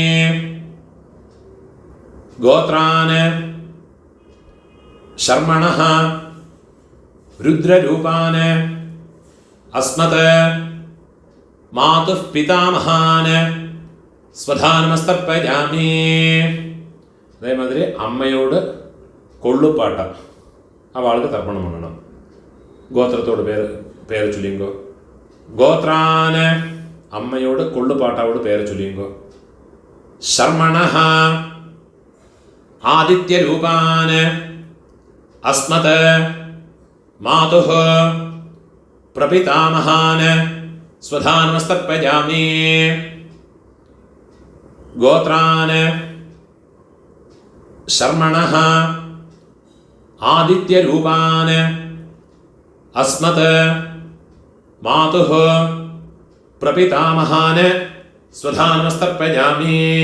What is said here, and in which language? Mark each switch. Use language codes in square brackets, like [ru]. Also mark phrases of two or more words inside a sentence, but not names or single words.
[sa] गोत्रान् शर्मणः रुद्ररूपान् अस्मत् मातुः पितामहान् स्वधानमस्तर्पयामि. [ta] அதே மாதிரி அம்மையோடு கொள்ளுப்பாட்ட அவளுக்கு தர்ப்பணம் பண்ணணும். கோத்திரத்தோட பேரை சொல்லிங்கோ. கோத்ரான அம்மையோடு கொள்ளுப்பாட்டாவோட பேரை சொல்லிங்கோ. [sa] शर्मणः आदित्यरूपान् अस्मत् मातुः प्रपितामहान् स्वधानमस्तर्पयामि. गोत्रान् शर्मणः आदित्यरूपान् अस्मत् मातुः प्रपितामहान् स्वधानमस्तर्पयामि.